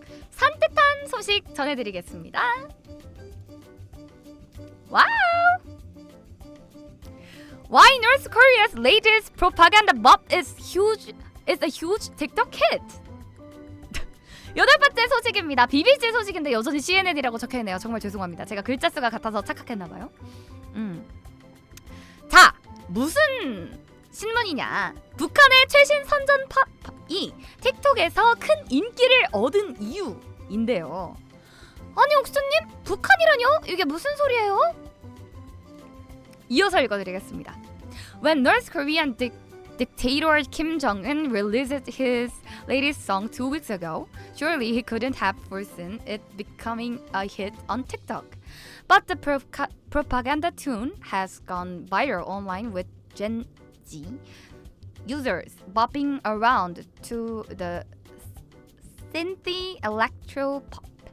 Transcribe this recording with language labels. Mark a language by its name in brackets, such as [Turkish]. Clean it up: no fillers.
[Korean] 산뜻한 소식 전해드리겠습니다. 와우! [English] Why North Korea's latest propaganda bop is a huge TikTok hit. [Korean] 여덟 번째 소식입니다. BBC 소식인데 여전히 CNN이라고 적혀있네요. 정말 죄송합니다. 제가 글자 수가 같아서 착각했나봐요. 자, 무슨 신문이냐? 북한의 최신 선전팝이 틱톡에서 큰 인기를 얻은 이유인데요. 아니 옥수님, 북한이라뇨? 이게 무슨 소리예요? 이어서 읽어드리겠습니다. [English] When North Korean dictator Kim Jong-un released his latest song 2 weeks ago, surely he couldn't have foreseen it becoming a hit on TikTok. But the propaganda tune has gone viral online with Gen Z users bopping around to the synthy electro pop.